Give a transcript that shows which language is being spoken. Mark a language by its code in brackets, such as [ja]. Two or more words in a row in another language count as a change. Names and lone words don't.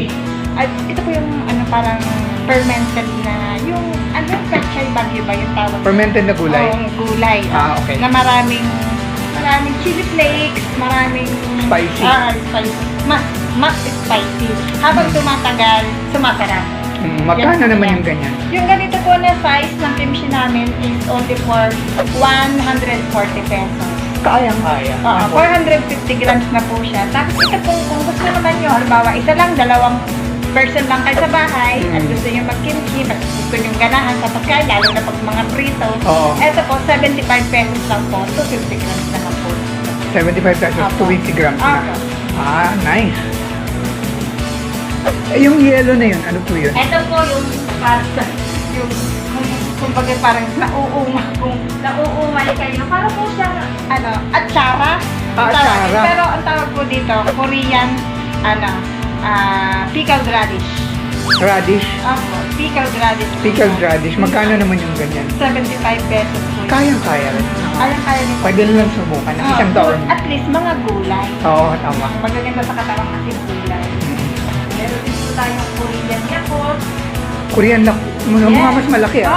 [tl] At ito po yung parang fermented na, yung pechay bagyo ba yung tawag? Fermented na gulay? Oo, gulay. Okay. Na maraming [en] chili flakes, [tl] maraming Spicy. spicy. Mas spicy. Habang tumatagal, sumasarap. Magkano Yan, naman yan. yung ganyan? Yung ganito po na size ng kimchi namin [en] is only for 140 pesos. [tl] Kayang-kaya. 450 grams na po siya. Tapos ito po, kung gusto naman nyo, halimbawa, isa lang, dalawang person lang kayo sa bahay, at gusto nyo mag-kimchi, mas gusto nyo ganahan sa pagkain, lalo na pag mga prito. Oo. Ito po, 75 pesos lang po, 250 grams na lang po. 75 pesos, Apo. 250 grams na. Apo. Nice. Yung yellow na yun, ano po yun? Ito po yung yung kumbaga parang nauumay kayo. Para po siyang atsara. Atsara. Pero ang tawag po dito, [en] Korean pickled radish. Radish. Pickled radish. Pickled radish. [tl] Magkano naman yung ganyan? 75 pesos po. Kayang-kaya rin. Kaya nito. Pwede na lang subukan ng isang taon. At least mga gulay. Oo, tama. Magaganda sa katawan kasi gulay. Meron din po tayong Korean Yakult. Korean lang. Mga Yes. mas malaki ah.